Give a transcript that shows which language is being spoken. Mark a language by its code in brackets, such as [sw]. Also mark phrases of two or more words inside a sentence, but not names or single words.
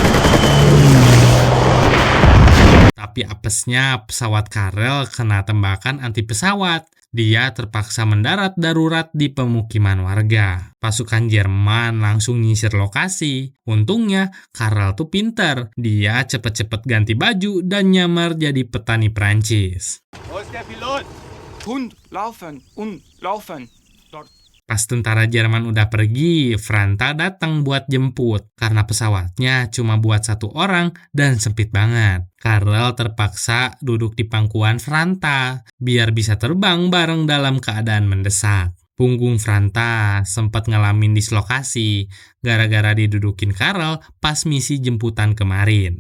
[id] Tapi apesnya pesawat Karel kena tembakan anti pesawat. Dia terpaksa mendarat darurat di pemukiman warga. Pasukan Jerman langsung nyisir lokasi. Untungnya, Karel tuh pinter. Dia cepet-cepet ganti baju dan nyamar jadi petani Prancis. [de] Wo ist der Pilot? Hund, laufen und laufen. Dort. [id] Pas tentara Jerman udah pergi, Franta datang buat jemput. Karena pesawatnya cuma buat satu orang dan sempit banget. Karel terpaksa duduk di pangkuan Franta, biar bisa terbang bareng dalam keadaan mendesak. Punggung Franta sempat ngalamin dislokasi, gara-gara didudukin Karel pas misi jemputan kemarin.